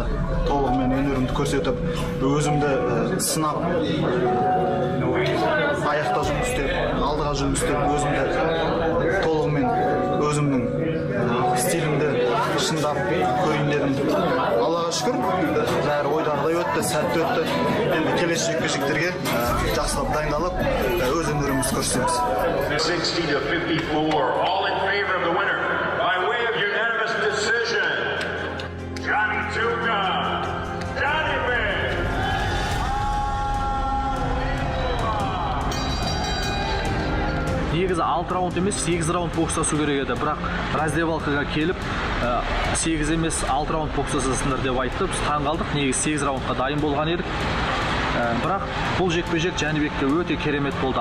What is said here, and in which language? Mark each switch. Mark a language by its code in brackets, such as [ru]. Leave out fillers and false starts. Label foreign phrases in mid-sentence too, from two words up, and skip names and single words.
[kk] Толығымен өнерімді көрсетіп, өзімді сынап, аяқта жұмыс істеп, алдыға жұмыс істеп, өзімді толығымен өзімнің стилімді шындап көрейін дедім. Аллаға шүкір, бәрі ойдағыдай өтті, сәтті өтті. Енді келесі жекпе-жектерге жақсылап дайындалып, өз өнерімізді көрсетеміз. [en] 60-54, all in favor of the winner by way of unanimous decision. Johnny Tuga, Johnny Man. [kk] Негізі 6 раунд емес, 8 раунд бокстасу керек еді, бірақ раздевалкаға келіп 8 емес 6 раунд бокстасасыңдар деп айтты. Біз таң қалдық, негізі 8 раундқа дайын болған едік. Бірақ бұл жекпе-жек Жәнібекке өте керемет болды.